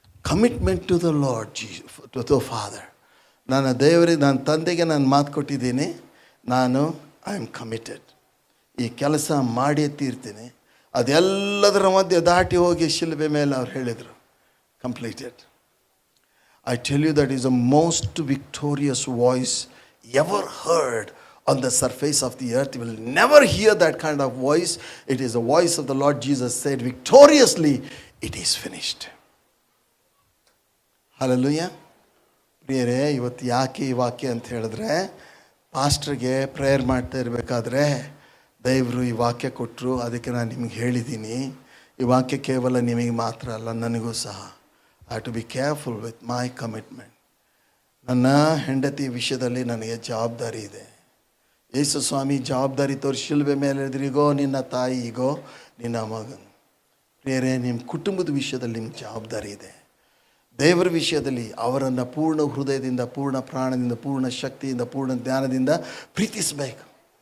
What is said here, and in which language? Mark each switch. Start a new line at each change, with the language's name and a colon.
English: Commitment to the lord to the father.
Kannada: ನನ್ನ ದೇವರಿಗೆ, ನನ್ನ ತಂದೆಗೆ ನಾನು ಮಾತು ಕೊಟ್ಟಿದ್ದೀನಿ, ನಾನು
English: I am committed.
Kannada: ಈ ಕೆಲಸ ಮಾಡಿಯೇ ತೀರ್ತೀನಿ. ಅದೆಲ್ಲದರ ಮಧ್ಯೆ ದಾಟಿ ಹೋಗಿ ಶಿಲುಬೆ ಮೇಲೆ ಅವ್ರು ಹೇಳಿದರು, completed.
English: I tell you, that is the most victorious voice ever heard on the surface of the earth. You will never hear that kind of voice. It is the voice of the Lord Jesus said victoriously, it is finished. Hallelujah.
Kannada: ಪ್ರಿಯರೇ, ಇವತ್ತು ಯಾಕೆ ಈ ವಾಕ್ಯ ಅಂತ ಹೇಳಿದ್ರೆ, ಪಾಸ್ಟ್ರಿಗೆ prayer ಮಾಡ್ತಾ ಇರಬೇಕಾದ್ರೆ ದೇವರು ಈ ವಾಕ್ಯ ಕೊಟ್ಟರು. ಅದಕ್ಕೆ ನಾನು ನಿಮಗೆ ಹೇಳಿದ್ದೀನಿ, ಈ ವಾಕ್ಯ ಕೇವಲ ನಿಮಗೆ ಮಾತ್ರ ಅಲ್ಲ, ನನಗೂ ಸಹ.
English: I have to be careful with my commitment.
Kannada: ನನ್ನ ಹೆಂಡತಿ ವಿಷಯದಲ್ಲಿ ನನಗೆ ಜವಾಬ್ದಾರಿ ಇದೆ. ಯೇಸು ಸ್ವಾಮಿ ಜವಾಬ್ದಾರಿ ತೋರಿಸಿ ಶಿಲುಬೆ ಮೇಲೆ ಎದುರಿಗೋ ನಿನ್ನ ತಾಯಿ, ಈಗೋ ನಿನ್ನ ಮಗನು. ಪ್ರಿಯರೇ, ನಿಮ್ಮ ಕುಟುಂಬದ ವಿಷಯದಲ್ಲಿ ನಿಮ್ಗೆ ಜವಾಬ್ದಾರಿ ಇದೆ. ದೇವರ ವಿಷಯದಲ್ಲಿ ಅವರನ್ನು ಪೂರ್ಣ ಹೃದಯದಿಂದ, ಪೂರ್ಣ ಪ್ರಾಣದಿಂದ, ಪೂರ್ಣ ಶಕ್ತಿಯಿಂದ, ಪೂರ್ಣ ಜ್ಞಾನದಿಂದ ಪ್ರೀತಿಸಬೇಕು.